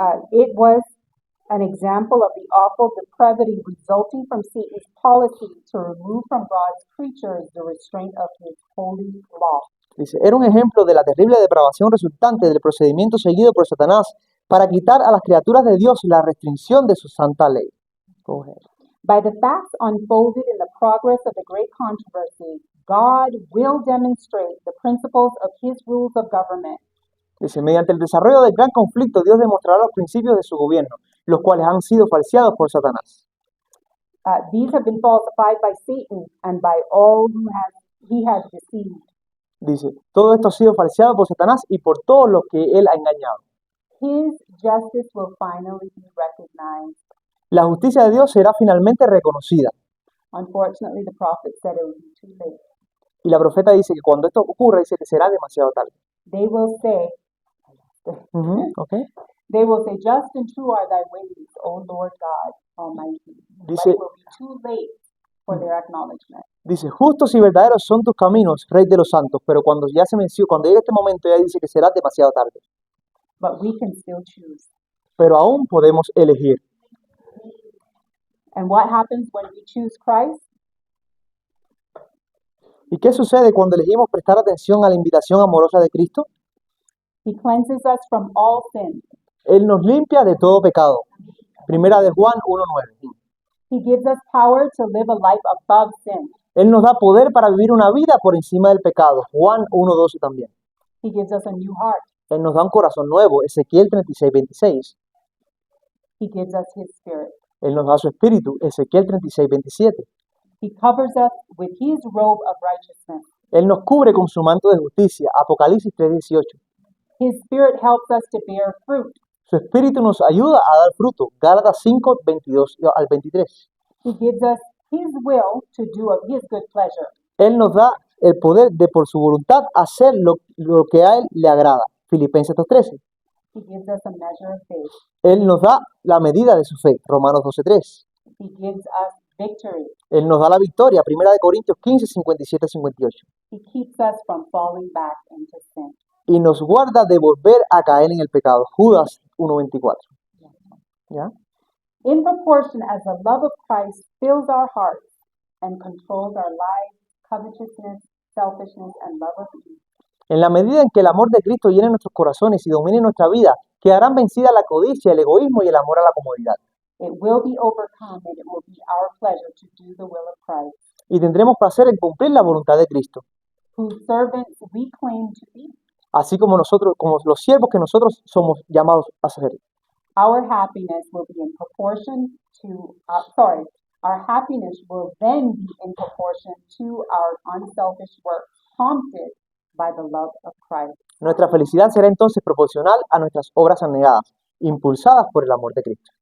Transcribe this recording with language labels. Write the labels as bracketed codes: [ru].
[en] It was an example of the awful depravity resulting from Satan's policy to remove from God's creatures the restraint of his holy law. [es] Dice, era un ejemplo de la terrible depravación resultante del procedimiento seguido por Satanás para quitar a las criaturas de Dios la restricción de su santa ley. [en] Go ahead. By the facts unfolded in the progress of the great controversy, God will demonstrate the principles of his rules of government. [es] Dice, mediante el desarrollo del gran conflicto, Dios demostrará los principios de su gobierno, los cuales han sido falseados por Satanás. [en] These have been falsified by Satan and by all he has deceived. [es] Dice, todo esto ha sido falseado por Satanás y por todos los que él ha engañado. [en] His justice will finally be recognized. [es] La justicia de Dios será finalmente reconocida. [en] Unfortunately, the prophet said it would be too late. [es] Y la profeta dice que cuando esto ocurra, dice que será demasiado tarde. [en] They will say, Okay. They will say, just and true are thy ways, O Lord God Almighty. But [es] Dice, [en] it will be too late for their acknowledgement. [es] dice, justos y verdaderos son tus caminos, Rey de los santos, pero cuando llegue este momento, ya dice que será demasiado tarde. [en] But we can still choose. [es] Pero aún podemos elegir. [en] And what happens when we choose Christ? [es] ¿Y qué sucede cuando elegimos prestar atención a la invitación amorosa de Cristo? [en] He cleanses us from all sin. [es] Él nos limpia de todo pecado. Primera de Juan 1:9. [en] He gives us power to live a life above sin. [es] Él nos da poder para vivir una vida por encima del pecado. Juan 1:12 también. [en] He gives us a new heart. [es] Él nos da un corazón nuevo. Ezequiel 36:26. [en] He gives us his spirit. [es] Él nos da su espíritu. Ezequiel 36:27. [en] He covers us with his robe of righteousness. [es] Él nos cubre con su manto de justicia. Apocalipsis 3:18. [en] His spirit helps us to bear fruit. [es] Su espíritu nos ayuda a dar fruto. Gálatas 5:22 al 23. [en] He gives us his will to do of his good pleasure. [es] Él nos da el poder de por su voluntad hacer lo que a él le agrada. Filipenses 2:13. [en] He gives us a measure of faith. [es] Él nos da la medida de su fe. Romanos 12:3. [en] He gives us victory. [es] Él nos da la victoria. Primera de Corintios 15:57-58. [en] He keeps us from falling back into sin. [es] Y nos guarda de volver a caer en el pecado. Judas 1:24. ¿Ya? [en] In proportion as the love of Christ fills our hearts and controls our lives, covetousness, selfishness, and love of ease, [es] En la medida en que el amor de Cristo llene nuestros corazones y domine nuestra vida, quedarán vencidas la codicia, el egoísmo y el amor a la comodidad. [en] it will be overcome and it will be our pleasure to do the will of Christ, [es] Y tendremos placer en cumplir la voluntad de Cristo. [en] whose servants we claim to be. [es] Así como nosotros, como los siervos que nosotros somos llamados a ser. [en] Our happiness will be in proportion to, our happiness will then be in proportion to our unselfish work, prompted by the love of Christ. [es] Nuestra felicidad será entonces proporcional a nuestras obras abnegadas, impulsadas por el amor de Cristo.